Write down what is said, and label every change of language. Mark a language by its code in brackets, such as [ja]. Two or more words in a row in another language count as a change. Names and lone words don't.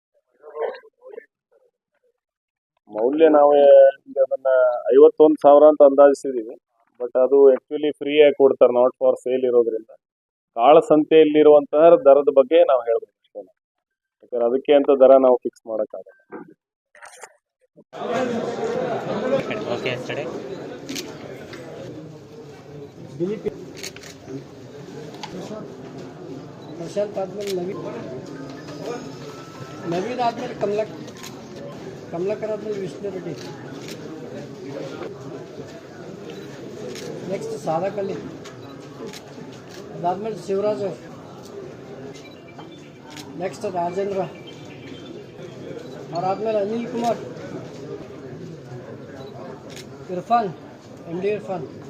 [kn] ಮೌಲ್ಯ ನಾವು ಈಗ ಅದನ್ನ 51,000 ಅಂತ ಅಂದಾಜಿಸಿದೀವಿ. ಬಟ್ ಅದು ಆಕ್ಚುಲಿ ಫ್ರೀ ಆಗಿ ಕೊಡ್ತಾರೆ, [en] not for sale [kn] ಇರೋದ್ರಿಂದ. ಕಾಳಸಂತೆಯಲ್ಲಿರುವಂತಹ ದರದ ಬಗ್ಗೆ ನಾವು ಹೇಳ್ಬೇಕು ಅಷ್ಟೇ. ಯಾಕಂದ್ರೆ ಅದಕ್ಕೆ ಅಂತ ದರ ನಾವು ಫಿಕ್ಸ್ ಮಾಡೋಕ್ಕಾಗಲ್ಲ. प्रशांत आदमेಲೆ नवीन आदमेಲೆ कमलाकर आदमेಲೆ विष्णु रेड्डी, नेक्स्ट साधक अली, अदादमेಲೆ शिवराज, नेक्स्ट राजेंद्र, और आदमेಲೆ अनिल कुमार, इरफान, MD इरफान,